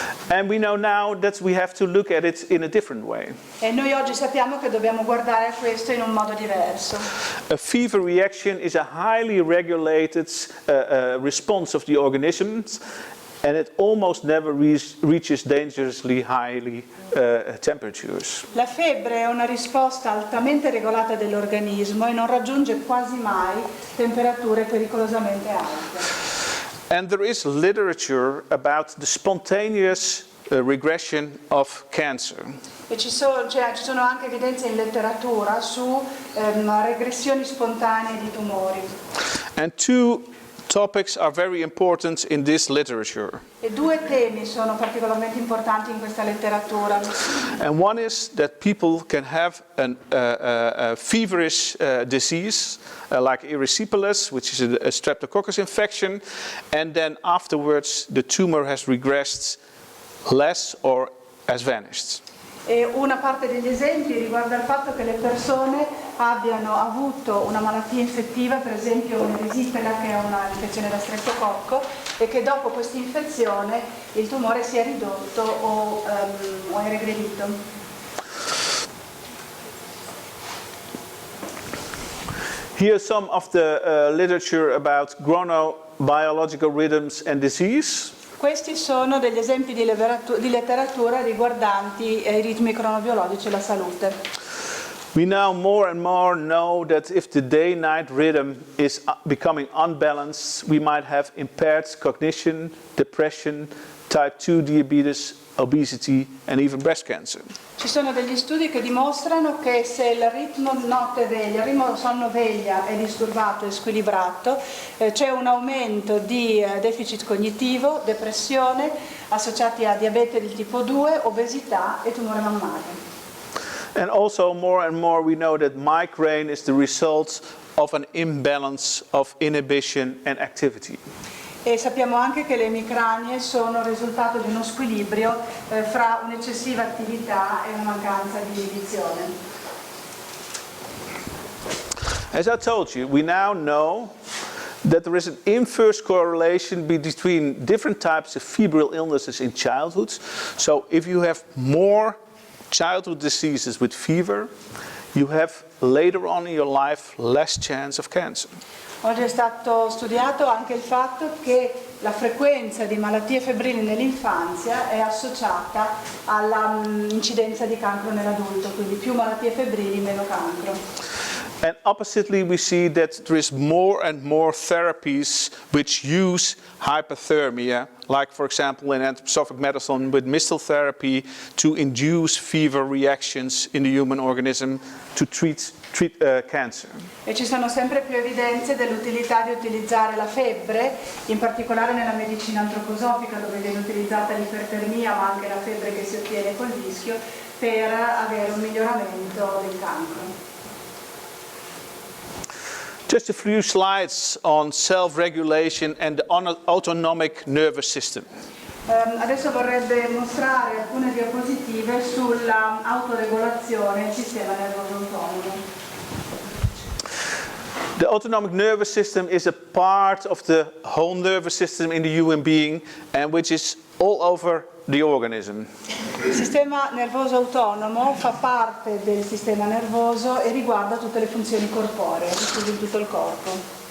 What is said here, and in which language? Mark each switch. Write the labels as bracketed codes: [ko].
[en] And we know now that we have to look at it in a different way. [it] E noi oggi sappiamo che dobbiamo guardare a questo in un modo diverso. [en] A fever reaction is a highly regulated response of the organism, and it almost never reaches dangerously high temperatures. [it] La febbre è una risposta altamente regolata dell'organismo e non raggiunge quasi mai temperature pericolosamente alte. [en] And there is literature about the spontaneous regression of cancer. [it] E ci sono anche evidenze in letteratura su regressioni spontanee di tumori. [en] And two topics are very important in this literature. [it] E due temi sono particolarmente importanti in questa letteratura. [en] And one is that people can have a feverish disease, like erysipelas, which is a streptococcus infection, and then afterwards the tumor has regressed less or has vanished. [it] E una parte degli esempi riguarda il fatto che le persone abbiano avuto una malattia infettiva, per esempio un'erisipela, che è una infezione da streptococco, e che dopo questa infezione il tumore sia ridotto o è regredito. [en] Here's some of the literature about chronobiological rhythms and disease. [it] Questi sono degli esempi di letteratura riguardanti i ritmi cronobiologici e la salute. [en] We now more and more know that if the day-night rhythm is becoming unbalanced, we might have impaired cognition, depression, type 2 diabetes, obesity and even breast cancer. [it] Ci sono degli studi che dimostrano che se il ritmo notte-veglia, il ritmo sonno-veglia è disturbato e squilibrato, c'è un aumento di deficit cognitivo, depressione, associati a diabete di tipo 2, obesità e tumore mammario. [en] And also more and more we know that migraine is the result of an imbalance of inhibition and activity. [it] E sappiamo anche che le emicranie sono il risultato di uno squilibrio fra un'eccessiva attività e una mancanza di inibizione. [en] As I told you, we now know that there is an inverse correlation between different types of febrile illnesses in childhood. So if you have more childhood diseases with fever, you have later on in your life less chance of cancer. [it] Oggi è stato studiato anche il fatto che la frequenza di malattie febbrili nell'infanzia è associata all'incidenza di cancro nell'adulto, quindi più malattie febbrili, meno cancro. [en] And oppositely we see that there is more and more therapies which use hypothermia, like for example in anthroposophic medicine with mistal therapy to induce fever reactions in the human organism to treat cancer. [it] E ci sono sempre più evidenze dell'utilità di utilizzare la febbre, in particolare nella medicina antroposofica, dove viene utilizzata l'ipertermia ma anche la febbre che si ottiene col vischio, per avere un miglioramento del cancro. [en] Just a few slides on self-regulation and the autonomic nervous system. [it] Adesso vorrebbe mostrare alcune diapositive sull'autoregolazione e il sistema nervoso autonomo. [en] The autonomic nervous system is a part of the whole nervous system in the human being and which is all over the organism. [it] Il sistema nervoso autonomo fa parte del sistema nervoso e riguarda tutte le funzioni corporee, diffuse in tutto il corpo.